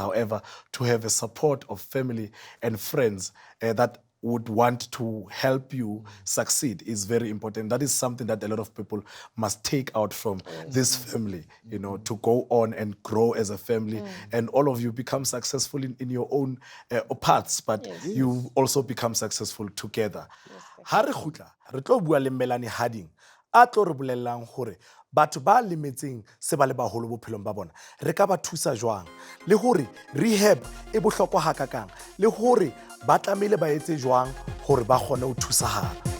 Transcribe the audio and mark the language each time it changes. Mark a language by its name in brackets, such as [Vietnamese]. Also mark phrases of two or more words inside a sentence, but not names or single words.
[English] However, to have a support of family and friends that would want to help you succeed is very important. That is something that a lot of people must take out from this family, you know, to go on and grow as a family. And all of you become successful in your own parts, but you also become successful together. [Southern Sotho] Ha re khutla, re tlo bua le Melanie Harding a tlo re bolellang hore batho ba lemetseng se ba le baholo bophelong ba bona re ka ba thusa jwang, le hore rehab e bohlokwa ha kakang, le hore ba tlamehile ba etse jwang hore ba kgone ho thusahala.